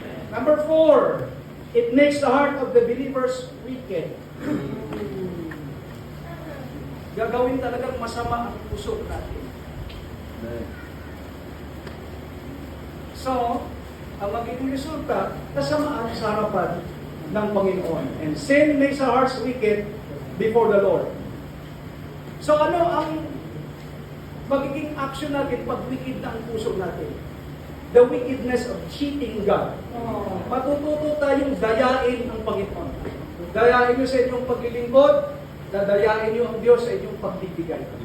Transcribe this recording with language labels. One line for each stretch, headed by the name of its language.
English: Number 4, it makes the heart of the believers wicked.
Filipino: Gagawin talagang masama ang puso natin. So, ang magiging resulta, kasamaan sa harapan ng Panginoon.
English: And sin makes our hearts wicked before the Lord. So
Filipino: ano ang magiging action natin pag wicked na ang puso natin?
English: The wickedness of cheating God.
Filipino: Matututo tayong dayain ang Panginoon. Dayain nyo sa inyong paglilingkod, dadayain nyo ang Diyos sa inyong pagbibigay.